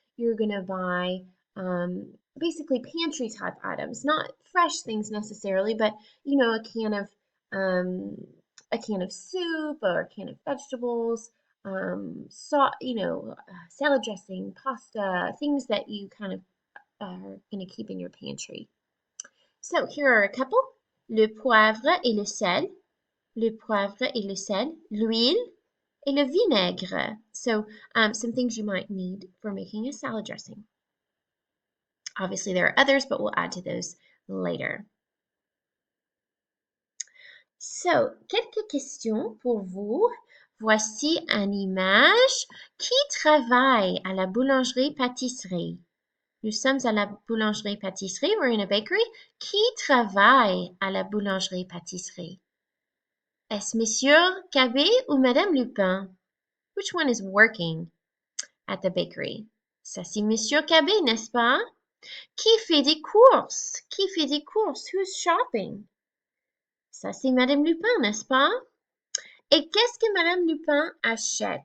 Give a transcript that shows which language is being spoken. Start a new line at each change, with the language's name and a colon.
English: you're going to buy basically pantry type items, not fresh things necessarily, but um, a can of soup or a can of vegetables, salad dressing, pasta, things that you kind of are going to keep in your pantry. So here are a couple:
French: le poivre et le sel, le poivre et le sel, l'huile, et le vinaigre.
English: So some things you might need for making a salad dressing. Obviously, there are others, but we'll add to those later.
French: So, quelques questions pour vous. Voici une image. Qui travaille à la boulangerie-pâtisserie? Nous sommes à la boulangerie-pâtisserie.
English: We're in a bakery.
French: Qui travaille à la boulangerie-pâtisserie? Est-ce Monsieur Cabé ou Madame Lupin?
English: Which one is working at the bakery?
French: Ça, c'est Monsieur Cabé, n'est-ce pas? Qui fait des courses? Qui fait des courses?
English: Who's shopping?
French: Ça, c'est Madame Lupin, n'est-ce pas? Et qu'est-ce que Madame Lupin achète?